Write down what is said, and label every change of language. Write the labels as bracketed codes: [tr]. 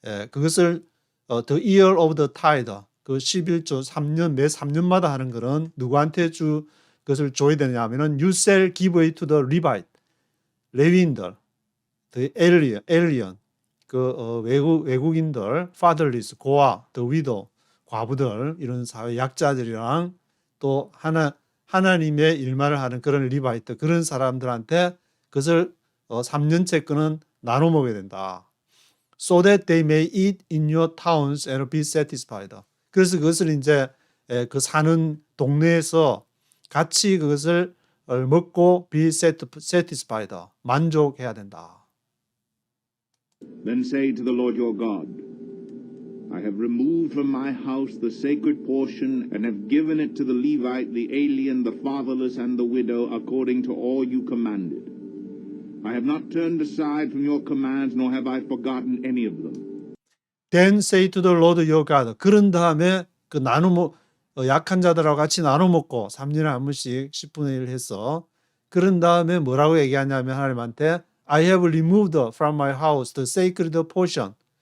[ko] 그것을 [en] the year of the tithe [ko] 그 11조 3년 매 3년마다 하는 거는 누구한테 그것을 줘야 되느냐 하면은 [en] you shall give it to the Levite [ko] 레위인들 [en] the alien [ko] 그 외국인들 fatherless 고아 [en] the widow [ko] 과부들 이런 사회 약자들이랑 또 하나님의 일만을 하는 그런 리바이트 그런 사람들한테 그것을 3년째 거는 나눠 먹어야 된다. [en] So that they may eat in your towns and be satisfied. [ko] 그래서 그것을 이제 그 사는 동네에서 같이 그것을 먹고 [en] be satisfied. [ko] 만족해야 된다. [en] Then say to the Lord your God, I have removed from my house the sacred portion and have given it to the Levite, the alien, the fatherless, and the widow, according to all you commanded. I have not turned aside from your commands, nor have I forgotten any of them. Then say to the Lord your God. [ko] 그런 다음에 그 약한 자들하고 같이 나눠 먹고 3년에 한 번씩 10분의 1 해서 그런 다음에 뭐라고 얘기하냐면 하나님한테 [en] I have removed from my house the sacred portion.